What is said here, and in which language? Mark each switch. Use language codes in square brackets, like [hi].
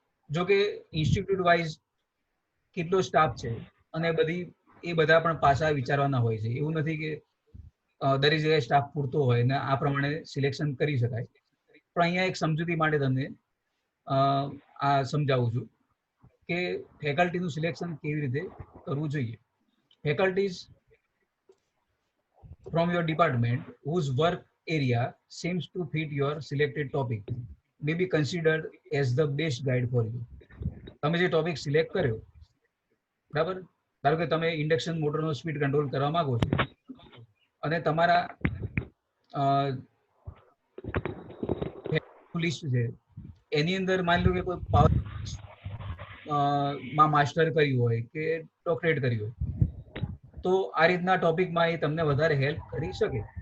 [gu] જો કે institute wise કેટલો સ્ટાફ છે અને એ બધા પણ પાસા વિચારવાના હોય છે. એવું નથી કે દરેક જગ્યાએ સ્ટાફ પૂરતો હોય ને આ પ્રમાણે સિલેક્શન કરી શકાય. પણ અહીંયા એક સમજૂતી માટે તમને આ સમજાવું છું કે ફેકલ્ટીનું સિલેક્શન કેવી રીતે કરવું જોઈએ. [en] Faculties from your department whose work area seems to fit your selected topic may be considered as the best guide for you. [gu] તમે જે ટોપિક સિલેક્ટ કર્યો, બરાબર, ધારો કે તમે ઇન્ડક્શન મોટરનો સ્પીડ કંટ્રોલ કરવા માંગો છો અને તમારા લિસ્ટ છે એની અંદર માની લો કે કોઈ પાવર માં માસ્ટર કર્યું હોય કે ડોક્ટરેટ કર્યું હોય, તો આ રીતના ટોપિકમાં એ તમને વધારે હેલ્પ કરી શકે.